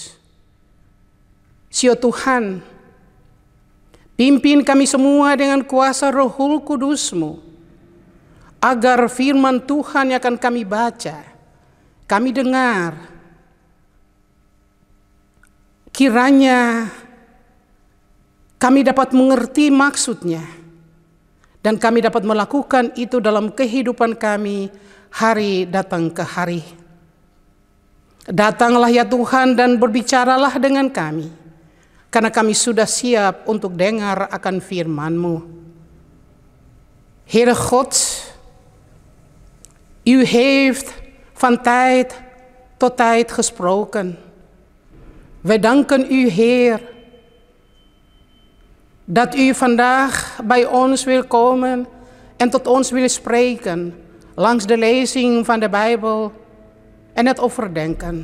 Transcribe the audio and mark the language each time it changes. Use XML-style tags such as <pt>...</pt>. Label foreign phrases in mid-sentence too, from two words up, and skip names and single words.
<id>Sio Tuhan, pimpin kami semua dengan kuasa Rohul Kudus-Mu, agar firman Tuhan yang akan kami baca, kami dengar, kiranya kami dapat mengerti maksudnya, dan kami dapat melakukan itu dalam kehidupan kami hari datang ke hari. Datanglah ya Tuhan dan berbicaralah dengan kami, karena kami sudah siap untuk dengar akan firman-Mu.</id> <nl>Heere God, u heeft van tijd tot tijd gesproken. Wij danken u, Heer, dat u vandaag bij ons wil komen en tot ons wil spreken langs de lezing van de Bijbel en het overdenken.</nl>